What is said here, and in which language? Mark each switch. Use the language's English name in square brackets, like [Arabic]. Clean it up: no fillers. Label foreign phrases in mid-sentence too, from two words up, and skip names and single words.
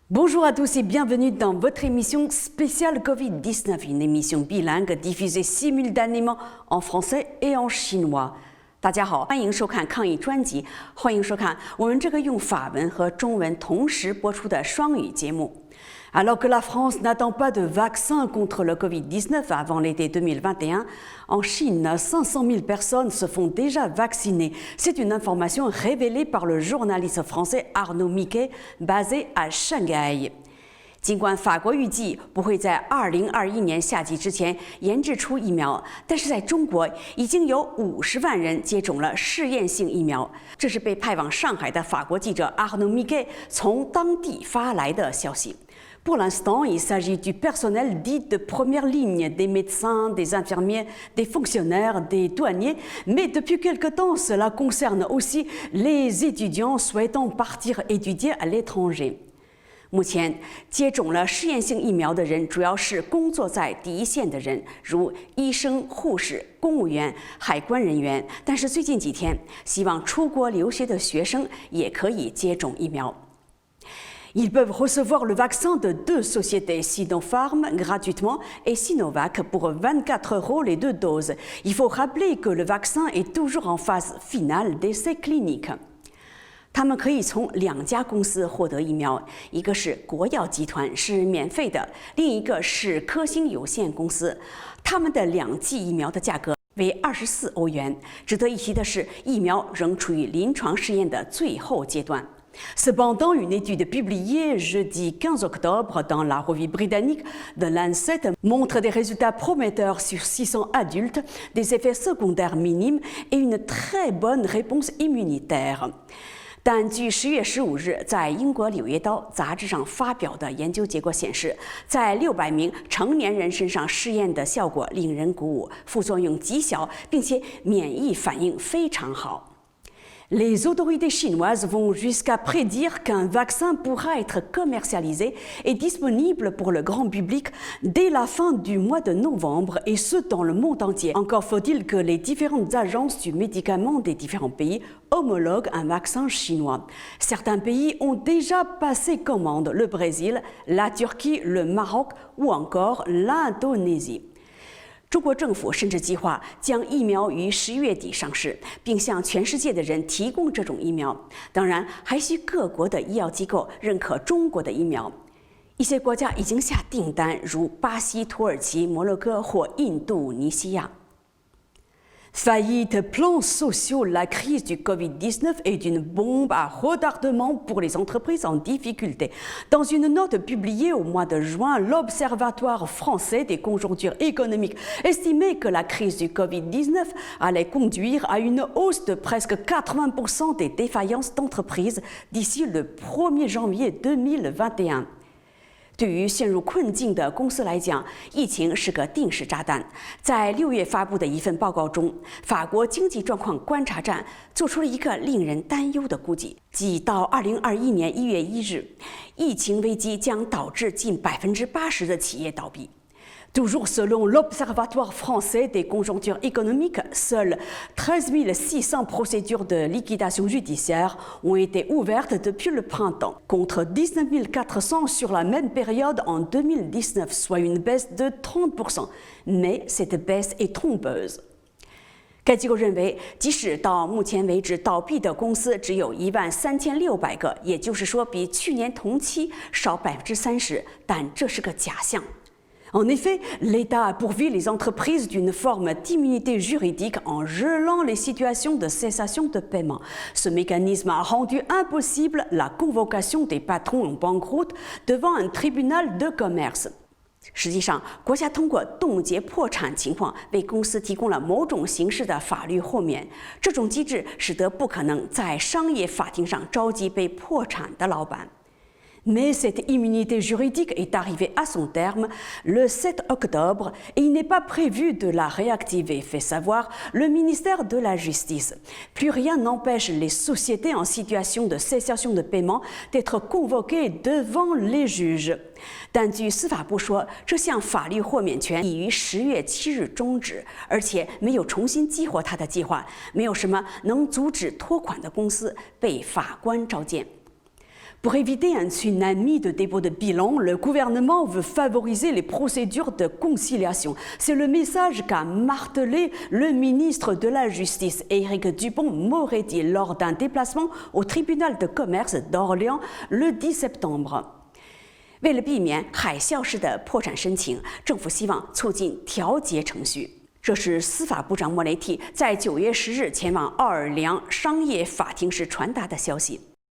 [French] Bonjour à tous et bienvenue dans votre émission spéciale Covid-19, une émission bilingue diffusée simultanément en français et en chinois. [Chinese] 大家好，欢迎收看抗疫专辑，欢迎收看我们这个用法文和中文同时播出的双语节目。 [French] Alors que la France n'attend pas de vaccin contre le Covid-19 avant l'été 2021, en Chine, 500 000 personnes se font déjà vacciner. C'est une information révélée par le journaliste français Arnaud Miquet, basé à Shanghai. [Chinese] 尽管法国预计不会在2021年夏季之前研制出疫苗，但是在中国已经有50万人接种了试验性疫苗。这是被派往上海的法国记者 Arnaud Miquet 从当地发来的消息。 [French] Pour l'instant, il s'agit du personnel dit de première ligne, des médecins, des infirmiers, des fonctionnaires, des douaniers, mais depuis quelque temps, cela concerne aussi les étudiants souhaitant partir étudier à l'étranger. [Chinese] 目前接种了试验性疫苗的人主要是工作在第一线的人，如医生、护士、公务员、海关人员。但是最近几天，希望出国留学的学生也可以接种疫苗。 [French] Ils peuvent recevoir le vaccin de deux sociétés, Sinopharm gratuitement et Sinovac pour 24 € les deux doses. Il faut rappeler que le vaccin est toujours en phase finale d'essais cliniques. [Chinese] 他们可以从2家公司获得疫苗，一个是国药集团，是免费的；另一个是科兴有限公司。他们的2剂疫苗的价格为24欧元。值得一提的是，疫苗仍处于临床试验的最后阶段。 [French] Cependant, une étude publiée jeudi 15 octobre dans la revue britannique The Lancet montre des résultats prometteurs sur 600 adultes, des effets secondaires minimes et une très bonne réponse immunitaire. [Chinese] 但据10月15日在英国《柳叶刀》杂志上发表的研究结果显示，在600名成年人身上试验的效果令人鼓舞，副作用极小，并且免疫反应非常好。 [French] Les autorités chinoises vont jusqu'à prédire qu'un vaccin pourra être commercialisé et disponible pour le grand public dès la fin du mois de novembre, et ce dans le monde entier. Encore faut-il que les différentes agences du médicament des différents pays homologuent un vaccin chinois. Certains pays ont déjà passé commande, le Brésil, la Turquie, le Maroc ou encore l'Indonésie. [Chinese] 中国政府甚至计划将疫苗于11月底上市，并向全世界的人提供这种疫苗。当然，还需各国的医药机构认可中国的疫苗。一些国家已经下订单，如巴西、土耳其、摩洛哥或印度尼西亚。 [French] Faillite, plans sociaux, la crise du Covid-19 est une bombe à retardement pour les entreprises en difficulté. Dans une note publiée au mois de juin, l'Observatoire français des conjonctures économiques estimait que la crise du Covid-19 allait conduire à une hausse de presque 80% des défaillances d'entreprises d'ici le 1er janvier 2021. [Chinese] 对于陷入困境的公司来讲，疫情是个定时炸弹。在6月发布的一份报告中，法国经济状况观察站做出了一个令人担忧的估计，即到2021年1月1日，疫情危机将导致近80%的企业倒闭。 [French] Toujours selon l'Observatoire français des conjonctures économiques, seules 13 600 procédures de liquidation judiciaire ont été ouvertes depuis le printemps, contre 19 400 sur la même période en 2019, soit une baisse de 30%. Mais cette baisse est trompeuse. [Chinese] 该机构认为，即使到目前为止倒闭的公司只有13600个，也就是说比去年同期少30%，但这是个假象。 [French] En effet, l'État a pourvu les entreprises d'une forme d'immunité juridique en gelant les situations de cessation de paiement. Ce mécanisme a rendu impossible la convocation des patrons en banqueroute devant un tribunal de commerce. [Chinese] 实际上，国家通过冻结破产情况为公司提供了某种形式的法律豁免。这种机制使得不可能在商业法庭上召集被破产的老板。 [French] Mais cette immunité juridique est arrivée à son terme le 7 octobre et il n'est pas prévu de la réactiver, fait savoir le ministère de la Justice. Plus rien n'empêche les sociétés en situation de cessation de paiement d'être convoquées devant les juges. [Chinese] 但据司法部说，这项法律豁免权已于10月7日终止，而且没有重新激活它的计划，没有什么能阻止拖款的公司被法官召见。 [French] Pour éviter un tsunami de dépôt de bilan, le gouvernement veut favoriser les procédures de conciliation. C'est le message qu'a martelé le ministre de la Justice, Éric Dupond-Moretti, lors d'un déplacement au tribunal de commerce d'Orléans le 10 septembre. [Chinese] 为了避免海啸式的破产申请，政府希望促进调解程序。这是司法部长莫雷蒂在9月10日前往奥尔良商业法庭时传达的消息。